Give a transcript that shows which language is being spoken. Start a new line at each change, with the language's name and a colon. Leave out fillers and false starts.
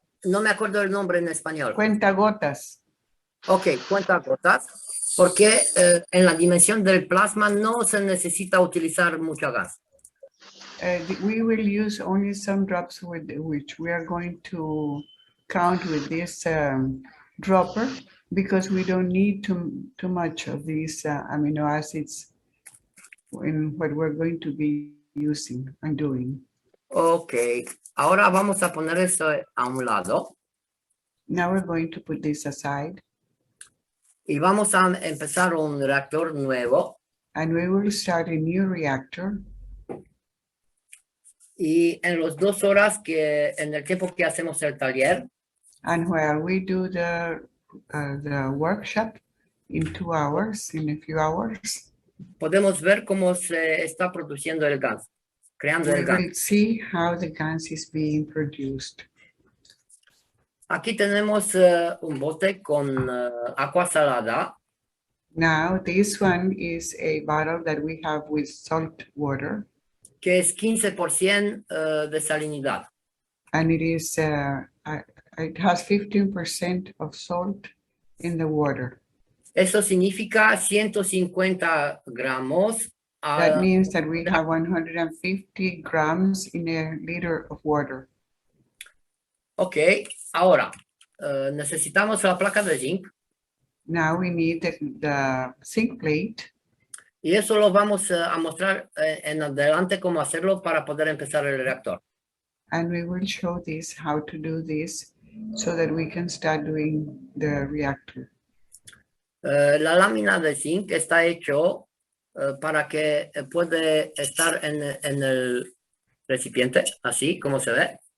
Spanish: No me acuerdo el nombre en español. Cuentagotas. Ok, cuentagotas. Porque en la dimensión del plasma no se necesita utilizar mucho gas.
English: We will use only some drops with which we are going to count with this dropper because we don't need too much of these amino acids in what we're going to be using and doing.
Spanish: Ok, ahora vamos a poner esto a un lado.
English: Now we're going to put this aside.
Spanish: Y vamos a empezar un reactor nuevo.
English: And we will start a new reactor.
Spanish: Y en las 2 horas en el tiempo que hacemos el taller,
English: And while we do the workshop in 2 hours, in a few hours,
Spanish: podemos ver cómo se está produciendo el gas, creando
English: we
Spanish: el gas.
English: will see how the gas is being produced.
Spanish: Aquí tenemos un bote con agua salada,
English: Now, this one is a bottle that we have with salt water,
Spanish: que es 15% de salinidad.
English: and it has 15% of salt in the water.
Spanish: Eso significa 150 gramos.
English: That means that we have 150 grams in a liter of water.
Spanish: Ok, ahora necesitamos la placa de zinc
English: Now we need the zinc plate,
Spanish: y eso lo vamos a mostrar en adelante cómo hacerlo para poder empezar el reactor.
English: and we will show this, how to do this, so that we can start doing the reactor.
Spanish: La lámina de zinc está hecho para que puede estar en el recipiente, así como se ve.